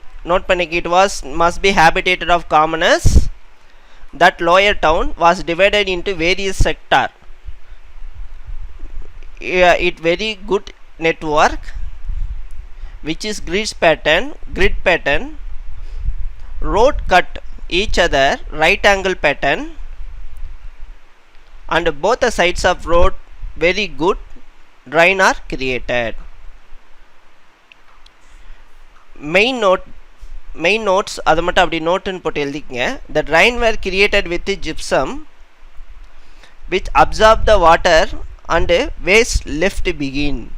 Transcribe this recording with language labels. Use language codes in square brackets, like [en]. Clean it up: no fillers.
[en] Note பண்ணிக்க, it was must be habitated of commoners. That lower town was divided into various sector. It very good network, which is grid pattern. Road cut each other right angle pattern, and both the sides of road very good drain are created. Main notes [ta] அது மட்டும் அப்படி நோட்டுன்னு போட்டு எழுதிக்கங்க. [en] The drain were created with gypsum which absorb the water and waste left begin.